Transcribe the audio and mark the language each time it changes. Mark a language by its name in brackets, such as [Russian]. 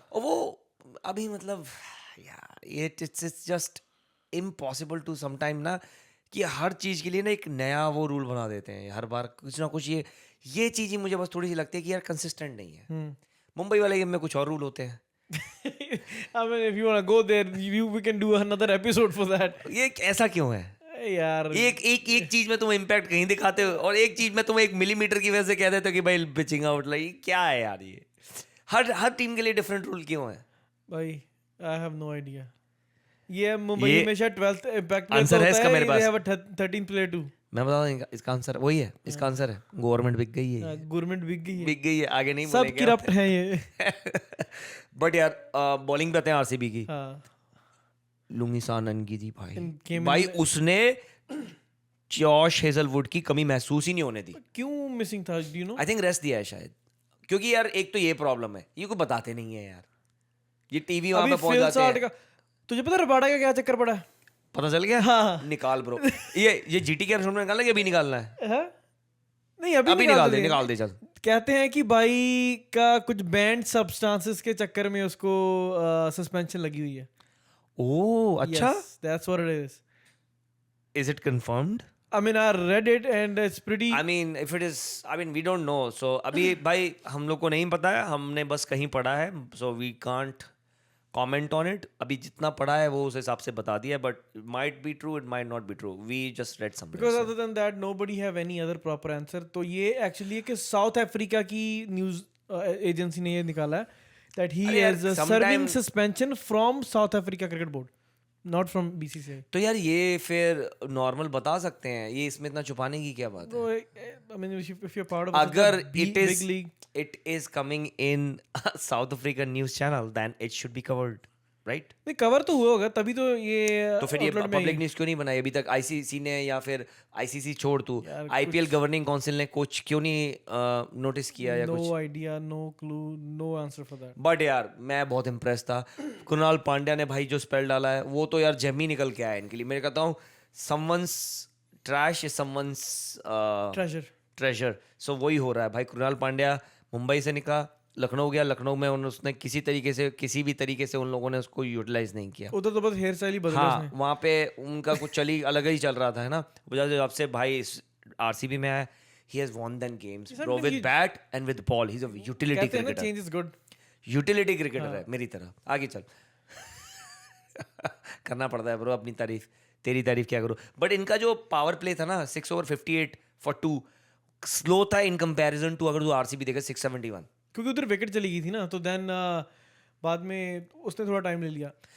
[Hindi] और वो अभी मतलब यार ये [English] it's just impossible to some time ना, [Hindi] कि हर चीज़ के लिए ना एक नया वो रूल बना देते हैं हर बार कुछ ना कुछ. ये चीज़ ही मुझे बस थोड़ी सी लगती है कि यार कंसिस्टेंट नहीं है. मुंबई वाले गेम में कुछ और रूल होते हैं. [English] I mean, if you want to go there, we can do another episode for that. [Hindi] ये ऐसा क्यों है यार एक चीज में तुम इम्पैक्ट कहीं दिखाते हो और एक चीज में तुम 1 मिलीमीटर की वजह से कह देते हो कि भाई पिचिंग आउट. लाइक क्या है यार ये, हर टीम के लिए डिफरेंट रूल क्यों है [English] भाई? I have no idea. [Hindi] ये मुंबई हमेशा 12th इम्पैक्ट में आंसर है इसका मेरे पास. [English] 13th player too. [Hindi] मैं बता दूं इसका आंसर वही है. इसका आंसर है गवर्नमेंट बिक गई है. गवर्नमेंट बिक गई है. आगे नहीं सब बोलेंगे. करप्ट है ये. बट यार बॉलिंग पे आते हैं आरसीबी की. हाँ. लुंगिसा ननगिरी भाई [English] came [Hindi] भाई उसने जॉश हेजलवुड की कमी महसूस ही नहीं होने दी. क्यों मिसिंग था? [English] Do you know? I think [Hindi] rest दिया है शायद, क्योंकि यार एक तो ये प्रॉब्लम है, ये कोई बताते नहीं है यार. ये टीवी वहां पे पहुंच जाते हैं. तुझे पता रबाडा का क्या चक्कर पड़ा है? पता चल गया. हाँ. निकाल ब्रो. ये जीटी के एपिसोड में निकालना है कि अभी निकालना है? हाँ? नहीं अभी निकाल दे चल. कहते हैं कि भाई का कुछ बैंड सब्सटेंसेस के चक्कर में उसको सस्पेंशन लगी हुई है. ओह अच्छा. [English] That's what it is. Is it confirmed? I mean, I read it and it's pretty. I mean, if it is, I mean, we don't know. [Hindi] So अभी भाई हम लोग को नहीं पता है, हमने बस कहीं पढ़ा है. [English] So we can't comment on it. [Hindi] अभी जितना पढ़ा है वो उस हिसाब से बता दिया. [English] But it might be true, it might not be true. We just read something. Because other than that, nobody have any other proper answer. [Hindi] तो ये actually है कि साउथ अफ्रीका की न्यूज एजेंसी ने ये निकाला है [English] that he is serving suspension from South Africa Cricket Board, not from BCCI. [Hindi] तो यार ये फिर नॉर्मल बता सकते हैं, ये इसमें इतना छुपाने की क्या बात है? [English] I mean, if you're part of [Hindi] अगर [English] big league, it is coming in South African news channel, then it should be covered, right? [Hindi] नहीं कवर तो हुआ होगा तभी तो ये. तो फिर ये पब्लिक न्यूज क्यों नहीं बनाई अभी तक? आईसीसी ने या फिर आईसीसी छोड़ तू, आईपीएल गवर्निंग काउंसिल ने कुछ क्यों नहीं नोटिस किया या कुछ? [English] No idea, no clue, no answer for that. [Hindi] But यार मैं बहुत इम्प्रेस था. कुणाल पांड्या ने भाई जो स्पेल डाला है वो तो यार जेम ही निकल के आया इनके लिए. मैं कहता हूँ [English] someone's trash is someone's treasure. [Hindi] So वही हो रहा है भाई. कुणाल पांड्या मुंबई से निकला, लखनऊ गया, लखनऊ में उसने किसी भी तरीके से उन लोगों ने उसको यूटिलाइज नहीं किया. उधर तो बस हेयर स्टाइल ही बदला हाँ, उसने. वहाँ पे उनका कुछ अलग ही चल रहा था है ना. जब से भाई आरसीबी में आया, [English] he has won them games bro, with bat and with ball. He's a utility cricketer. Change is good. [Hindi] Utility cricketer है मेरी तरह. आगे चल. करना पड़ता है ब्रो अपनी तारीफ. तेरी तारीफ क्या करूँ. बट इनका जो पावर प्ले था ना 6 over 58 for 2 स्लो था इन कंपैरिजन टू अगर तू आरसीबी देखे 671. क्योंकि उधर विकेट चली गई थी ना, तो देन बाद में उसने थोड़ा टाइम ले लिया.